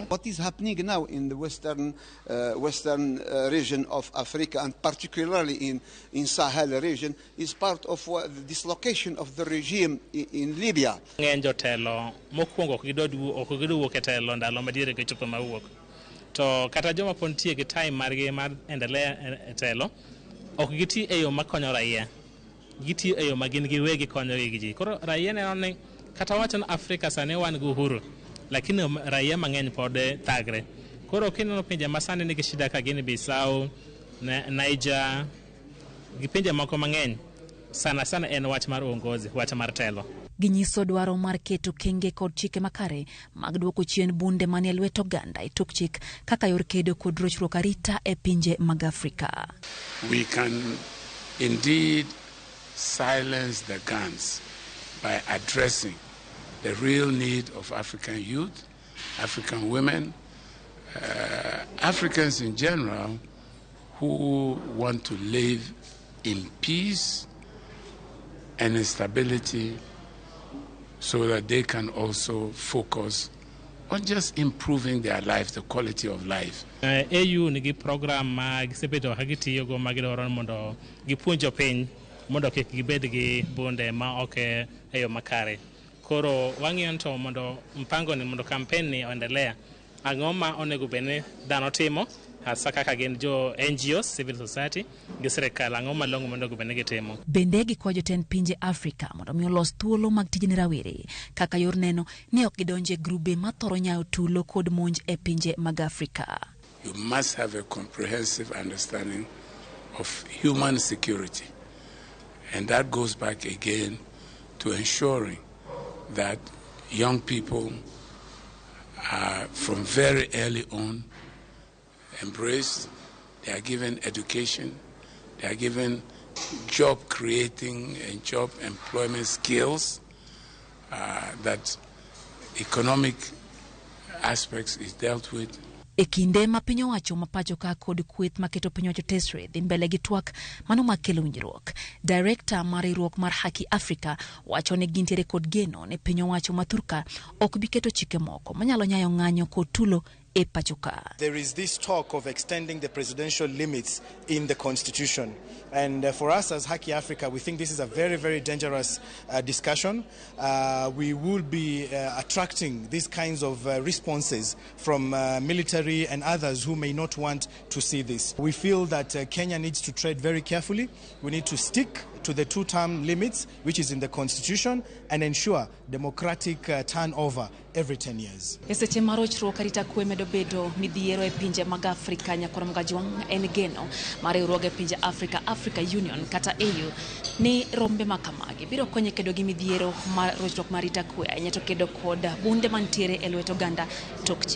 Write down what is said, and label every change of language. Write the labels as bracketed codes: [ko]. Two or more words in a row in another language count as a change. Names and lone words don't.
[en] What is happening now in the western region of Africa, and particularly in Sahel region, is part of the dislocation of the regime in Libya. [luo] To kata joma pontie gi time margi mar endelea telo ok giti e yo makonyo raia, giti e yo magin giwegi konyo gi ji. Koro raia neno ni kata wacho na Afrika sane wan gi uhuru, lakini raia mang'eny pod thagre. Koro kineno pinje masani nigi shida ka Guinea Bissau, Niger, gi pinje moko mang'eny, sana en wach mar uongozi, wach mar telo. Ginyiso dwaro mar keto kenge kod chike makare mag duoko chien bunde manie lwet oganda e tok chik kaka yor kedo kod rochruok arita e pinje mag Afrika. [en] We can indeed silence the guns by addressing the real need of African youth, African women, Africans in general who want to live in peace and in stability, so that they can also focus on just improving their lives, the quality of life. [luo] AU nigi program ma gisebedo hagitiyo go magidoro mondo gipuonjo piny mondo kik gibed gi bunde ma ok eyo makare. Koro wang'iyo to mondo mpango ni mondo campaign ni oendelea, ang'o ma onego bene dhano timo hasa kaka gin jo NGOs, [en] civil society, [luo] gi sirikal, ang'o malong'o mondo bene gitimo. Bende gikwayo jotend pinje Afrika mondo mi olos thuolo mag tijni rawere kaka yor neno ni ok gidonje grube ma thoro nyayo tulo kod monj e pinje mag Afrika. [en] You must have a comprehensive understanding of human security, and that goes back again to ensuring that young people are from very early on embraced, they are given education, they are given job creating and job employment skills, that economic aspects is dealt with. [luo] E kinde ma piny owacho ma pacho ka kod kweth maketo piny owacho tesre dhi mbele gi twak mano makelo winjruok, Director mar riwruok mar Haki Africa wacho ni gintiere kod geno ne piny owacho ma Thurka ok bi keto chike moko manyalo nyayo ng'anyo kod tulo e pachoka. [en] There is this talk of extending the presidential limits in the constitution, and for us as Haki Africa, we think this is a very, very dangerous discussion. We will be attracting these kinds of responses from military and others who may not want to see this. We feel that Kenya needs to tread very carefully. We need to stick to the 2-term limits, which is in the constitution, and ensure democratic turnover every 10 years. [luo] Eseche marochruok arita kwe medo bedo midhiero e pinje mag Afrika nyakoro mgajwang' en geno mar riwruoge e pinje Africa Union kata AU ni rombe makamagi biro konyo kedo gi midhiero mar rochruok marita kwe ahinya to kedo kod bunde mantiere e lwet oganda tok chik.